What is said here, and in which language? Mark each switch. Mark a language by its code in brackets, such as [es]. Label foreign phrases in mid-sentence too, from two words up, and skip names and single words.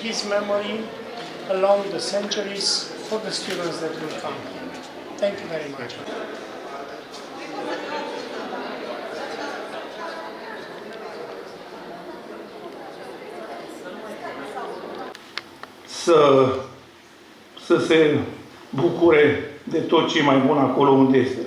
[en] memory along the centuries for the students that will come. Thank you very much. [ro] Să se bucure de tot ce e mai bun acolo unde este.